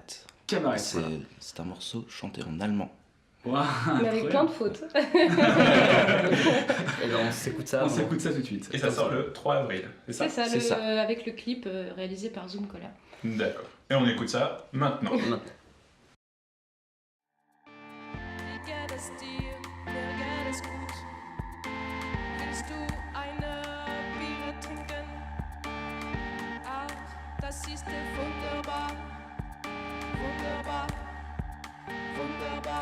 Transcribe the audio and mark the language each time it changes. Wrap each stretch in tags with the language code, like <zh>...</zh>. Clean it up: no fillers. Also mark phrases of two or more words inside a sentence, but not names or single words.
<fr>Cabaret. C'est un morceau chanté en allemand. Voilà. Wow, Mais avec plein de fautes. Et ben, on s'écoute ça. On s'écoute ça tout de suite. Et ça sort le 3 avril, c'est ça? C'est ça, C'est avec le clip réalisé par Zoom Cola. D'accord. Et on écoute ça maintenant. Maintenant.</fr> <de>Wie geht es dir? Mir geht es gut. Willst du eine Biere trinken? Ach, das ist wunderbar. Wunderbar. Wunderbar.</de>